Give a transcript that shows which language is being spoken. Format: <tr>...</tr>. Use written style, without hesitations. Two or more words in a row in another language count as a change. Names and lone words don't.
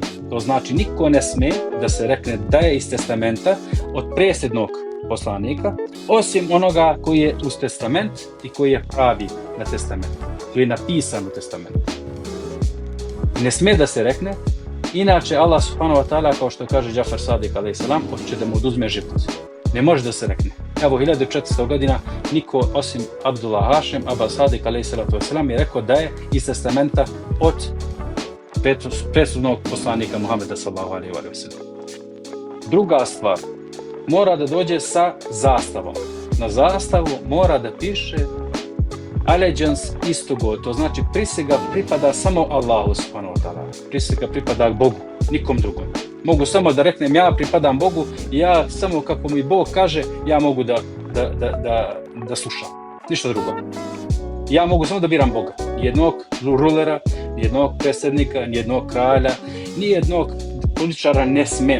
<sr>To znači niko ne sme da se rekne da je iz testamenta od presljednog poslanika, osim onoga koji je uz testament i koji je pravi na testament, koji je napisan u testamentu. Ne sme da se rekne, inače</sr> <ar>الله سبحانه وتعالى,</ar> <sr>kao što kaže Džafar Sadik a.s. hoće da mu oduzme život. Ne može da se rekne. Evo, 1400 godina niko osim Abdullah Hašem, Aba Sadik a.s. je rekao da je iz testamenta od presudnog poslanika Muhammeda</sr> <ar>صلى الله عليه وسلم.</ar> <sr>Druga stvar, mora da dođe sa zastavom. Na zastavu mora da piše</sr> <en>allegiance is to God,</en> <sr>to znači prisega pripada samo Allahu subhanahu wa ta'ala. Prisega pripada Bogu, nikom drugom. Mogu samo da reknem ja pripadam Bogu i ja samo kako mi Bog kaže ja mogu da slušam. Ništa drugo. Ja mogu samo da biram Boga. Jednog rulera, jednog predsjednika, jednog kralja, nijednog političara ne smem.</sr>